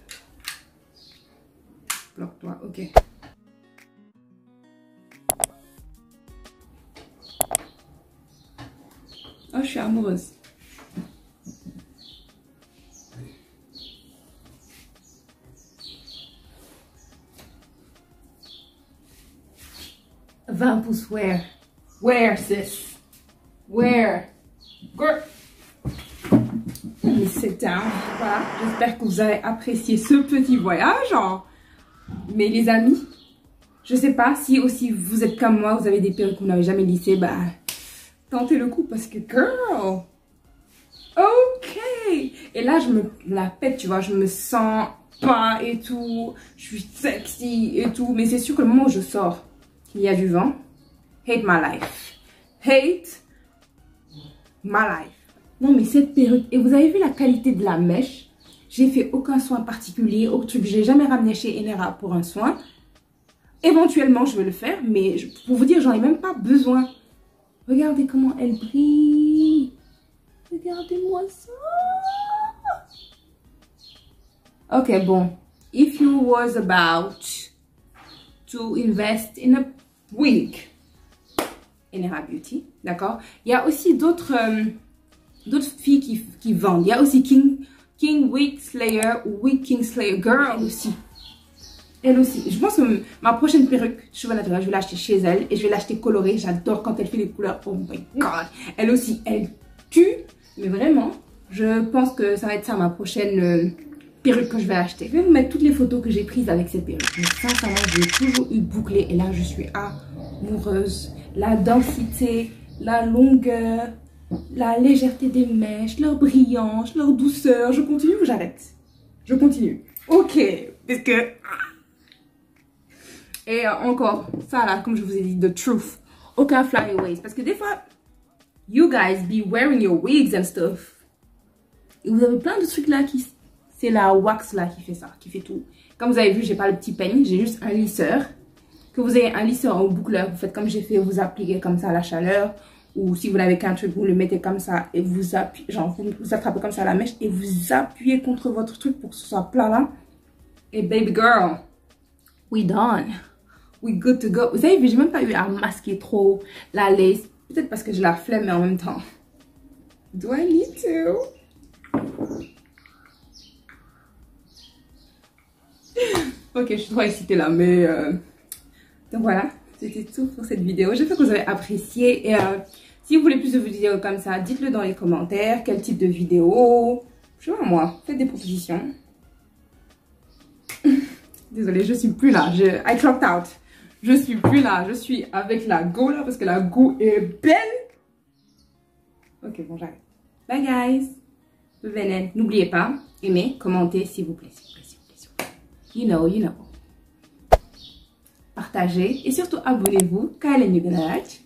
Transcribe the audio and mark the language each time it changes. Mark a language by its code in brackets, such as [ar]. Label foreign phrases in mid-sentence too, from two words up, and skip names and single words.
[fr] Bloque-toi, ok. Oh, je suis amoureuse. « 20 pouces, [en] where? Where, sis? Where? Girl. Let me sit down. [fr] Voilà, j'espère que vous avez apprécié ce petit voyage. Mais les amis, je sais pas si aussi vous êtes comme moi, vous avez des perruques que vous n'avez jamais lissées, bah tentez le coup parce que girl. Ok. Et là, je me la pète, tu vois, je me sens pas et tout. Je suis sexy et tout. Mais c'est sûr que le moment où je sors, il y a du vent. [en] Hate my life. Hate my life. [fr] Non, mais cette perruque. Et vous avez vu la qualité de la mèche? J'ai fait aucun soin particulier. Autre truc, j'ai jamais ramené chez Enera pour un soin. Éventuellement, je vais le faire. Mais pour vous dire, j'en ai même pas besoin. Regardez comment elle brille. Regardez-moi ça. Ok, bon. [en] If you was about to invest in a wig, Enera Beauty, [fr] d'accord? Il y a aussi d'autres filles qui vendent. Il y a aussi King Wig Slayer ou Wig King Slayer Girl aussi. Elle aussi. Je pense que ma prochaine perruque cheveux naturels, je vais l'acheter chez elle et je vais l'acheter colorée. J'adore quand elle fait les couleurs. [en] Oh my god. [fr] Elle aussi, elle tue. Mais vraiment, je pense que ça va être ça ma prochaine perruque que je vais acheter. Je vais vous mettre toutes les photos que j'ai prises avec cette perruque. Mais sincèrement, j'ai toujours eu bouclé et là, je suis amoureuse. La densité, la longueur, la légèreté des mèches, leur brillance, leur douceur. Je continue ou j'arrête? Je continue. Ok, parce que... Et encore, ça là, comme je vous ai dit, [en] the truth. [fr] Aucun flyaways. Parce que des fois, [en] you guys be wearing your wigs and stuff. [fr] Et vous avez plein de trucs là qui... C'est la wax là qui fait ça, qui fait tout. Comme vous avez vu, j'ai pas le petit peigne, j'ai juste un lisseur. Que vous ayez un lisseur ou boucleur, vous faites comme j'ai fait, vous appliquez comme ça à la chaleur. Ou si vous n'avez qu'un truc, vous le mettez comme ça et vous appuyez, genre vous attrapez comme ça la mèche et vous appuyez contre votre truc pour que ce soit plat là. Et [en] baby girl, we done. We good to go. [fr] Vous avez vu, j'ai même pas eu à masquer trop la lace. Peut-être parce que je la flemme, mais en même temps. [en] Do I need to? [fr] Ok, je suis trop excitée là, mais... Donc voilà, c'était tout pour cette vidéo. J'espère que vous avez apprécié. Et si vous voulez plus de vidéos comme ça, dites-le dans les commentaires. Quel type de vidéo? Je sais pas moi, faites des propositions. Désolée, je suis plus là. [en] I clocked out. [fr] Je suis plus là. Je suis avec la go là parce que la go est belle. Ok, bon, j'arrête. [en] Bye guys. [fr] Venez. N'oubliez pas, aimez, commentez s'il vous plaît. [en] You know. [fr] Partagez et surtout abonnez-vous. [en] Kyle and you're gonna like.